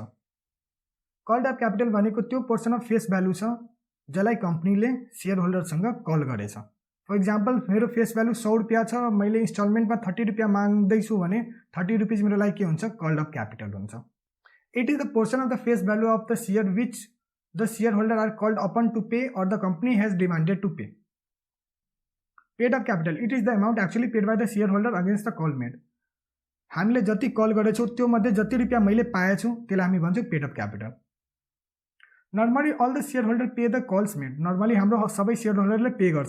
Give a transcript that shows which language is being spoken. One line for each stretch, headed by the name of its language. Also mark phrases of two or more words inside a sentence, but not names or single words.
English: called of capital
Nepali: भनेको त्यो
English: portion of face value
Nepali: छ जसलाई कम्पनीले
English: share holder
Nepali: कल गरेछ।
English: for example
Nepali: मेरो
English: face value
Nepali: 100 रुपियाँ छ, मैले इन्स्टलमेन्टमा 30 रुपियाँ माग्दैछु भने 30 रुपियाँ मेरो लागि के हुन्छ,
English: called of capital
Nepali: हुन्छ।
English: It is the portion of the face value of the share which the share holder are called upon to pay or the company has demanded to pay. Paid of capital, it is the amount actually paid by the share holder against the call made.
Nepali: हामीले जति कल गरेछौँ त्यो मध्ये जति रुपियाँ मैले पाएछु त्यसलाई हामी भन्छौँ
English: paid of capital. Normally all the share holder pay the calls made.
Nepali: नर्मली हाम्रो सबै शेयर होल्डरले पे गर्छ।